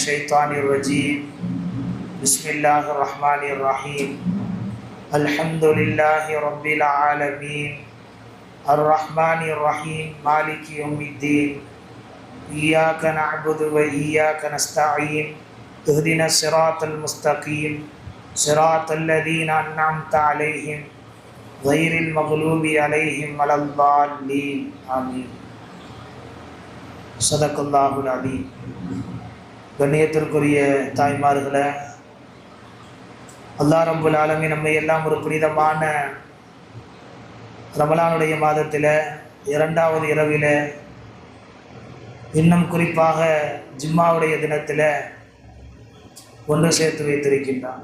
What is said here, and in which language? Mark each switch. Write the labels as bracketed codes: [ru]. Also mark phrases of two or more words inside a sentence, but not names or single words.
[ar] الشيطان الرجيم بسم الله الرحمن الرحيم الحمد لله رب العالمين الرحمن الرحيم مالك يوم الدين إياك نعبد وإياك نستعين اهدنا الصراط المستقيم صراط الذين أنعمت عليهم غير المغضوب عليهم ولا الضالين آمين. صدق الله العليم. [ta] கண்ணியத்திற்குரிய தாய்மார்களே, [ar] الله رب العالمين [ta] நம்மை எல்லாம் ஒரு புனிதமான ரமலானுடைய மாதத்தில் இரண்டாவது இரவில், இன்னும் குறிப்பாக ஜும்மாவுடைய தினத்தில் ஒன்று சேர்த்து வைத்திருக்கின்றான்.